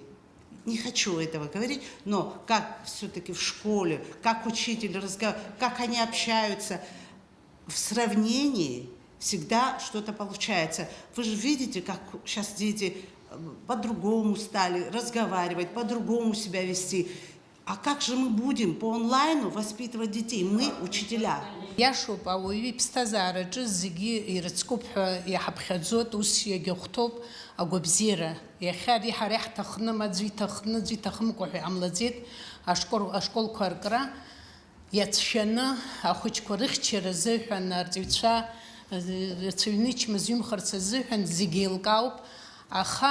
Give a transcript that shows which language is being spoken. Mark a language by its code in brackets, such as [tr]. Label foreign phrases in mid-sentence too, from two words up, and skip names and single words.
[ru] Не хочу этого говорить, но как все-таки в школе, как учитель разговаривает, как они общаются, в сравнении всегда что-то получается. Вы же видите, как сейчас дети по-другому стали разговаривать, по-другому себя вести. А как же мы будем по онлайну воспитывать детей? Мы, учителя. [ab] Иашоуп, ауаҩы иԥсҭазаараҿы зегьы ирыцкуп ҳәа иаҳаԥхьаӡоит, ус иагьахәҭоуп агәабзиара. Иахьа ари ҳара иаҳҭахны, аӡәы иҭахны, аӡәы иҭахымкәа ҳәа иҟамлаӡеит ашколқәа ркра иацәшәаны ахәыҷқәа рыхьчара азыҳәан, арҵаҩцәа рацәаҩны ичмазаҩымхарц азыҳәан зегьы еилкаауп, аха